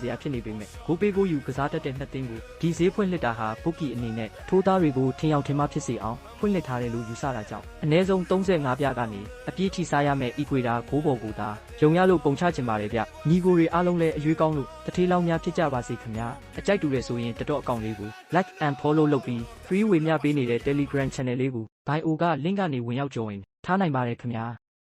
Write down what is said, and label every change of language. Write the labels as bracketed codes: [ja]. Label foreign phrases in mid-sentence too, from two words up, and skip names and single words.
[my] ရာဖြစ်နေပေမဲ့ဂိုးပေးဂိုးယူကစားတတ်တဲ့နှစ်သင်းကိုဒီဈေးဖွင့်လှစ်တာဟာဘုတ်ကီအနေနဲ့ထိုးသားတွေကိုထင်ရောက်ထင်မှားဖြစ်စေအောင်ဖွင့်လှစ်ထားတယ်လို့ယူဆတာကြောင့်အနည်းဆုံး35ပြားကနေအပြည့်ထိစားရမယ့် Ecuador ဂိုးပေါ်ကိုသာယုံရလို့ပုံချချင်ပါတယ်ဗျညီကိုတွေအားလုံးလည်းအရွေးကောင်းလို့တထေးလောင်းများဖြစ်ကြပါစေခင်ဗျာအကြိုက်တူတယ်ဆိုရင်တော်အကောင့်လေးကို [en] like and follow [my] လုပ်ပြီး free ဝေမျှပေးနေတဲ့ Telegram channel လေးကို bio က link ကနေဝင်ရောက် join ထားနိုင်ပါတယ်ခင်ဗျာ